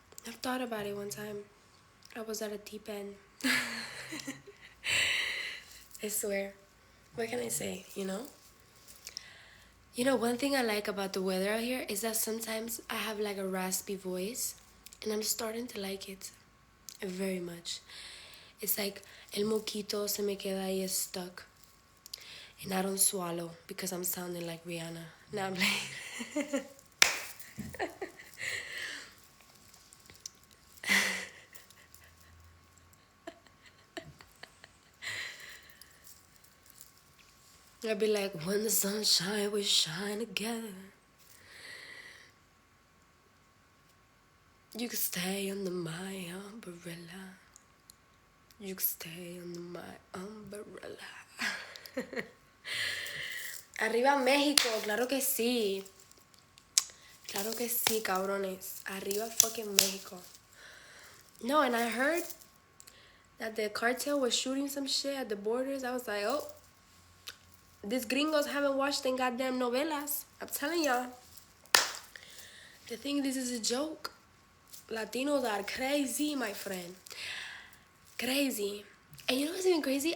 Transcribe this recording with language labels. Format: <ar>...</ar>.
<en>I've thought about it one time. I was at a deep end. I swear. What can I say, you know? You know, one thing I like about the weather out here is that sometimes I have like a raspy voice. And I'm starting to like it very much. It's like</en> <es>el moquito se me queda ahí</es> <en>stuck. And I don't swallow because I'm sounding like Rihanna. Now I'm like... I'd be like, when the sun shines, we shine together. You can stay under my umbrella. You can stay under my umbrella.</en> <es>Arriba México, claro que sí. Claro que sí, cabrones. Arriba fucking México.</es> <en>No, and I heard that the cartel was shooting some shit at the borders. I was like, oh, these gringos haven't watched them goddamn novelas. I'm telling y'all. They think this is a joke. Latinos are crazy, my friend. Crazy. And you know what's even crazy?</en>